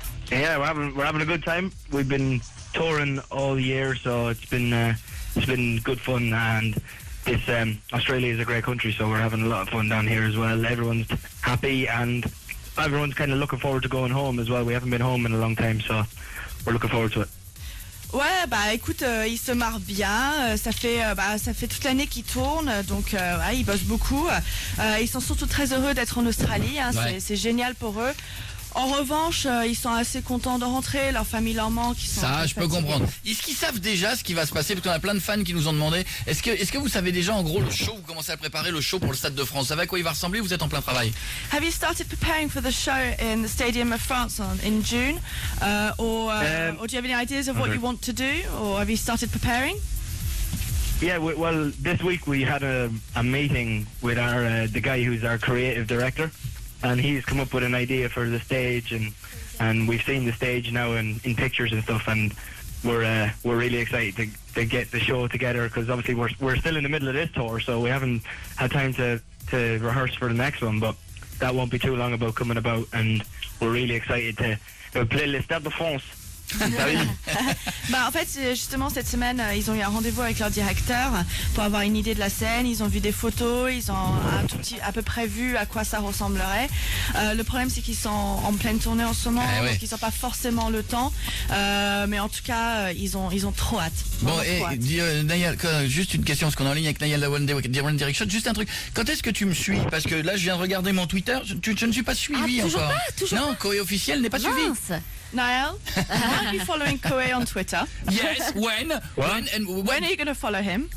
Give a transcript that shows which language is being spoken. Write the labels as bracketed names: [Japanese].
[English] Yeah, we're having a good time. We've been touring all year, so it's been good fun. And this Australia is a great country, so we're having a lot of fun down here as well. Everyone's happy, and everyone's kind of looking forward to going home as well. We haven't been home in a long time, so we're looking forward to it. [French] Ouais, bah écoute, ils se marrent bien, ça fait toute l'année qu'ils tournent, donc ils bossent beaucoup. Ils sont surtout très heureux d'être en Australie, c'est génial pour eux. En revanche, ils sont assez contents de rentrer, leur famille leur manque. Ça, je peux comprendre. Est-ce qu'ils savent déjà ce qui va se passer? Parce qu'on a plein de fans qui nous ont demandé. Est-ce que vous savez déjà en gros le show? Vous commencez à préparer le show pour le Stade de France. Vous savez à quoi il va ressembler? Vous êtes en plein travail. [English] Have you started preparing for the show in the Stadium of France in June? Or do you have any ideas of what you want to do? Or have you started preparing? Yeah, well, this week we had a meeting with the guy who's our creative director. And he's come up with an idea for the stage, and we've seen the stage now in pictures and stuff, and we're really excited to get the show together, because obviously we're still in the middle of this tour, so we haven't had time to rehearse for the next one, but that won't be too long about coming about, and we're really excited to play le Stade de France. [French] Bah en fait, justement cette semaine, ils ont eu un rendez-vous avec leur directeur pour avoir une idée de la scène. Ils ont vu des photos, ils ont à peu près vu à quoi ça ressemblerait. Le problème, c'est qu'ils sont en pleine tournée en ce moment, donc ils n'ont pas forcément le temps. Mais en tout cas, ils ont trop hâte. Bon, et Nayal, juste une question, parce qu'on est en ligne avec Nayal One Direction. Juste un truc. Quand est-ce que tu me suis? Parce que là, je viens de regarder mon Twitter. Je ne suis pas suivi encore. Non, Koé officiel n'est pas suivi. [English] Niall, are you following Koé on Twitter? Yes. When are you going to follow him?